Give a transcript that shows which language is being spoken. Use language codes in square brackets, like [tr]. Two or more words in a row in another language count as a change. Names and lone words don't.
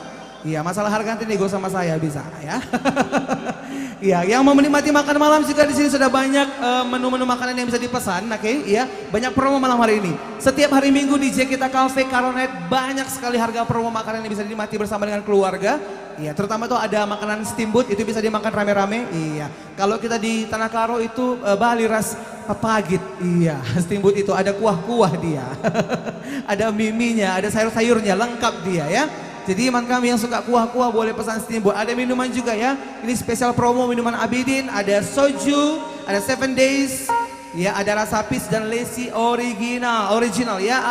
[id] Iya, masalah harga nanti nego sama saya bisa ya. Iya, yang mau menikmati makan malam juga di sini sudah banyak menu-menu makanan yang bisa dipesan, oke? Iya, banyak promo malam hari ini. Setiap hari Minggu di JKT Cafe Caronet banyak sekali harga promo makanan yang bisa dinikmati bersama dengan keluarga. Iya, terutama tuh ada makanan steamboat itu bisa dimakan rame-rame. Iya, kalau kita di Tanah Karo itu Bali ras pagit. Iya, steamboat itu ada kuah-kuah dia. Ada miminya, ada sayur-sayurnya, lengkap dia ya. Jadi teman kami yang suka kuah-kuah boleh pesan steamboat. Ada minuman juga ya. Ini spesial promo minuman Abidin. Ada soju, ada 7 days. Ya ada rasa peach dan lacy original ya.